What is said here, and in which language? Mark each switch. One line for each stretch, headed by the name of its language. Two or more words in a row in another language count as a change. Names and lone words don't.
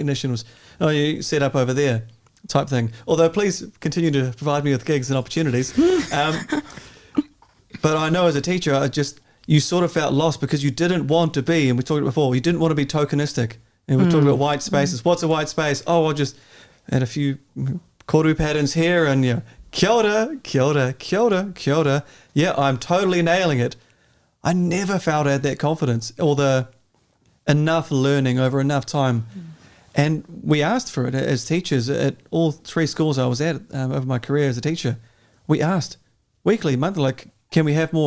English: It was, oh, you set up over there type thing. Although please continue to provide me with gigs and opportunities. But I know as a teacher, you sort of felt lost because you didn't want to be, and we talked before, you didn't want to be tokenistic. And we talked about white spaces. What's a white space? Oh, I'll just add a few koru patterns here and
Māori: kia ora, kia ora, kia ora, kia ora.
English: Yeah, I'm totally nailing it. I never felt I had that confidence or the enough learning over enough time. And we asked for it as teachers at all 3 schools I was at over my career as a teacher. We asked weekly, monthly, like, can we have more?